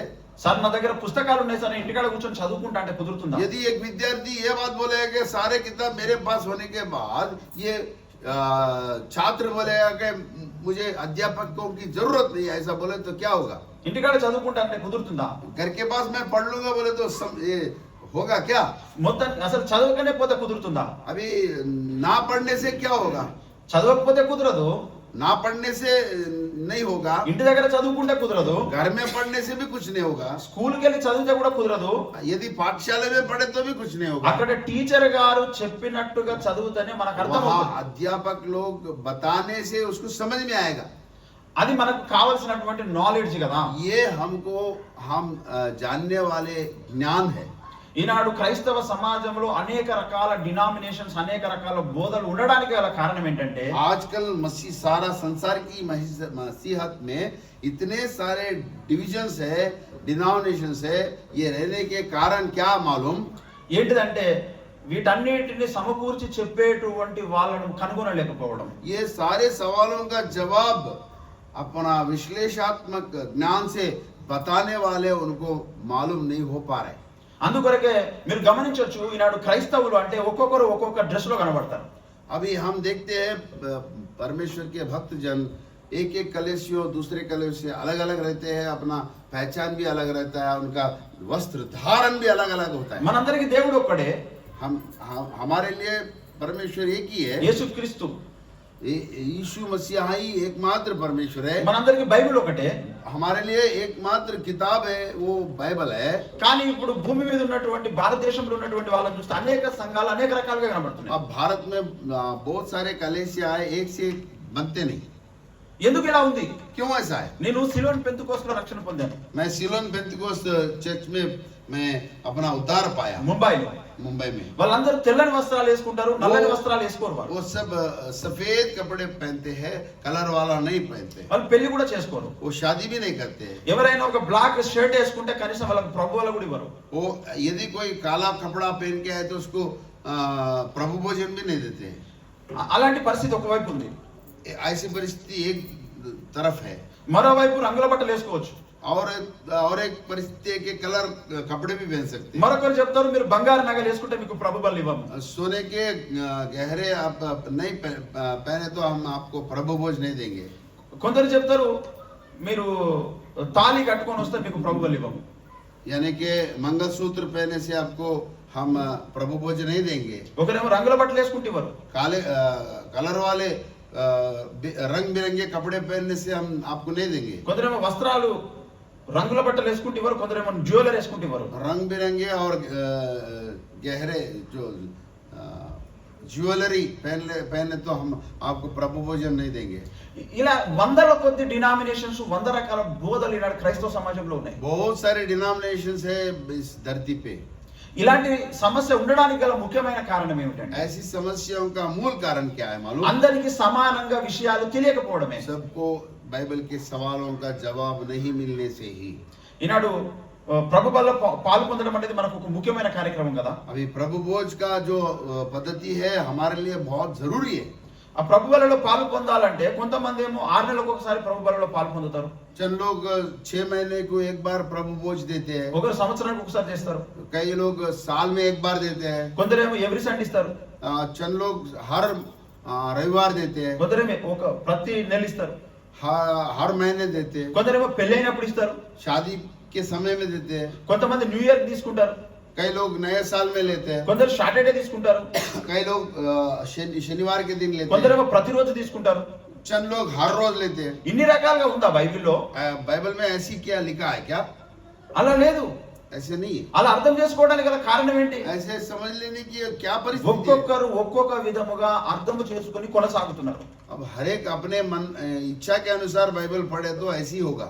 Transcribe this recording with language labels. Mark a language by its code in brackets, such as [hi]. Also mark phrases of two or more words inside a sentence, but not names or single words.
[te] సార్ నా దగ్గర పుస్తకాలు ఉన్నాయి సార్, ఇంటికాడ కూర్చొని చదువుకుంటా అంటే కుదురుతుందా? [hi] यदि एक विद्यार्थी ये बात बोलेगा कि सारे किताब मेरे पास होने के बाद ये छात्र बोलेगा कि मुझे अध्यापकों की जरूरत नहीं, ऐसा बोले तो क्या होगा? [te] ఇంటికాడ చదువుకుంటా అంటే కుదురుతుందా? [hi] घर के पास मैं पढ़ लूंगा बोले तो ये होगा क्या? [te] మొత్తం అసలు చదవకనే పోతే కుదురుతుందా? [hi] अभी ना पढ़ने से क्या होगा? [te] చదవకపోతే కుదరదు. [hi] ना पढ़ने से नहीं होगा, [te] ఇంటి దగ్గర చదువుకుంటే కుదరదు, [hi] घर में पढ़ने से भी कुछ नहीं होगा, [te] స్కూల్కి వెళ్ళి చదివితే కూడా కుదరదు. [hi] यदि पाठशाला में पढ़े तो भी कुछ नहीं होगा। [te] అక్కడ టీచర్ గారు చెప్పినట్టుగా చదివితేనే మనకు అర్థం [hi] वहाँ [te] అవుతుంది. [hi] अध्यापक लोग बताने से उसको समझ में आएगा। [te] అది మనకు కావాల్సినటువంటి నాలెడ్జ్ కదా. [hi] ये हमको हम जानने वाले ज्ञान है। [te] ఈనాడు క్రైస్తవ సమాజంలో అనేక రకాల డినామినేషన్స్, అనేక రకాల బోధలు ఉండడానికి గల కారణం ఏంటంటే [hi] आजकल मसीह सारा संसार की मसीहत में इतने सारे डिविजन्स है, डिनोमिनेशंस है। ये रहने के कारण क्या मालूम? [te] ఏంటిదంటే వీటన్నిటిని సమకూర్చి చెప్పేటువంటి వాళ్ళను కనుగొనలేకపోవడం. [hi] ये सारे सवालों का जवाब अपना विश्लेषणात्मक ज्ञान से बताने वाले उनको मालूम नहीं हो पा रहे। [te] అందుకొరకే మీరు గమనించవచ్చు, ఈనాడు క్రైస్తవులు అంటే ఒక్కొక్కరు ఒక్కొక్క డ్రెస్ లో కనబడతారు. [hi] अभी हम देखते हैं परमेश्वर के भक्त जन एक एक कलेसियों दूसरे कलेसियों से अलग अलग रहते हैं। अपना पहचान भी अलग रहता है, उनका वस्त्र धारण भी अलग अलग होता है। [te] మనందరికీ దేవుడు ఒక్కడే, [hi] हमारे लिए परमेश्वर एक ही है। [te] యేసుక్రీస్తు. [hi] यीशु मसीहा ही एकमात्र परमेश्वर है। [te] మనందరికి బైబిల్ ఒకటే, [hi] हमारे लिए एकमात्र किताब है वो बाइबल है। [te] కానీ ఇప్పుడు భూమి మీద ఉన్నటువంటి భారతదేశంలో ఉన్నటువంటి వాళ్ళని చూస్తే అనేక సంఘాలు అనేక రకాలుగా కనబడుతున్నాయి. [hi] अब भारत में बहुत सारे कलीसिया है, एक से एक बनते नहीं। [te] ఎందుకు ఇలా ఉంది? [hi] क्यों ऐसा है? [te] నేను సిలోన్ పెంతెకోస్తులో రక్షణ పొందాను, [hi] मैं सिलोन पेंतिकोस्त चर्च में मैं अपना उद्धार पाया, [te] ముంబైలో. [hi] मुंबई में। [te] వాళ్ళందరూ తెల్లని వస్త్రాలు వేసుకుంటారు, నల్లని వస్త్రాలు వేసుకోరు. వాళ్ళు [hi] वो सब सफेद कपड़े पहनते हैं, कलर वाला नहीं पहनते। [te] వాళ్ళు పెళ్లి కూడా చేసుకోరు. [hi] वो शादी भी नहीं करते। [te] ఎవరైనా ఒక [en] black shirt [te] వేసుకుంటే కనీసం వాళ్ళకి ప్రభువులు కూడా ఇవ్వరు. [hi] वो यदि कोई काला कपड़ा पहन के आए तो उसको प्रभु भोजन भी नहीं देते। [te] అలాంటి పరిస్థితి ఒకవైపు ఉంది. [hi] ऐसी परिस्थिति एक तरफ है। [te] మరోవైపు రంగుల బట్టలు వేసుకోవచ్చు. [hi] और एक परिस्थिति है कि कलर कपड़े भी पहन सकते हैं। [te] మరొకరు చెప్తారు మీరు బంగారు నగలు వేసుకుంటే మీకు ప్రభు బలి ఇవ్వము. [hi] सोने के गहरे आप नहीं पहने तो हम आपको प्रभु भोज नहीं देंगे। [te] కొందరు చెప్తారు మీరు తాళి కట్టుకొని వస్తే మీకు ప్రభు బలి ఇవ్వము. [hi] यानी कि मंगलसूत्र पहने से आपको हम प्रभु भोज नहीं देंगे। [te] ఒకరేమో రంగుల బట్టలు వేసుకుంటే ఇవ్వరు. [hi] काले कलर वाले रंग बिरंगे कपड़े पहनने से हम आपको नहीं देंगे। [te] కొందరేమో వస్త్రాలు రంగుల బట్టలు వేసుకుంటే ఇవ్వరు, కొందరేమో జ్యువెలరీ వేసుకుంటే ఇవ్వరు. [hi] रंग बिरंगे और गहरे जो ज्वेलरी पहने तो हम आपको प्रभु भोजन नहीं देंगे। [te] ఇలా వందల కొద్ది డినామినేషన్స్, వంద రకాల బోధలు ఈనాడు క్రైస్తవ సమాజంలో ఉన్నాయి. [hi] बहुत सारे डिनोमिनेशंस है इस धरती पे। [te] ఇలాంటి సమస్య ఉండడానికి గల ముఖ్యమైన కారణం ఏమిటంటే [hi] ऐसी समस्याओं का मूल कारण क्या है मालूम? [te] అందరికి సమానంగా విషయాలు తెలియకపోవడమే. [hi] सबको बाइबल के सवालों का जवाब नहीं मिलने से ही। [te] ఈనాడు ప్రభు బల్ల పాలు పొందడం అనేది మనకు ఒక ముఖ్యమైన కార్యక్రమం కదా. [hi] अभी प्रभु भोज का जो पद्धति है हमारे लिए बहुत जरूरी है। [te] ఆ ప్రభు బలలో పాలు పొందాలంటే కొంతమంది ఏమో 6 నెలలకు ఒకసారి ప్రభు బలలో పాలు పొందుతారు, [hi] चंद लोग 6 महीने को एक बार प्रभु भोज देते हैं, [te] ఒకరు సంవత్సరానికి ఒకసారి చేస్తారు, [hi] कई लोग साल में एक बार देते हैं, [te] కొందరేమో [en] every Sunday [te] ఇస్తారు, [hi] चंद लोग हर रविवार देते हैं, [te] కొందరేమో ఒక ప్రతి నెల ఇస్తారు, [hi] हर महीने देते हैं, [te] కొందరేమో పెళ్ళైనప్పుడు ఇస్తారు, [hi] शादी के समय में देते हैं, [te] కొంతమంది [en] New Year [te] తీసుకుంటారు, [hi] कई लोग नए साल में लेते हैं, [te] కొందరు సాటర్డే తీసుకుంటారు, [hi] कई लोग शनिवार के दिन लेते हैं, [te] కొందరేమో ప్రతిరోజు తీసుకుంటారు. [hi] चंद लोग हर रोज लेते हैं। [te] ఇన్ని రకాలుగా ఉందా బైబిల్లో? [hi] बाइबल में ऐसी क्या लिखा है क्या? [te] అలా లేదు. [hi] ऐसे नहीं है। [te] అలా అర్థం చేసుకోవడానికి గల కారణం ఏంటి? [hi] ऐसे समझ लेने की क्या परिस्थिति है? [te] ఒక్కొక్కరు ఒక్కొక్క విధముగా అర్థం చేసుకొని కొనసాగుతున్నారు. [hi] अब हर एक अपने मन इच्छा के अनुसार बाइबल पढ़े तो ऐसी होगा।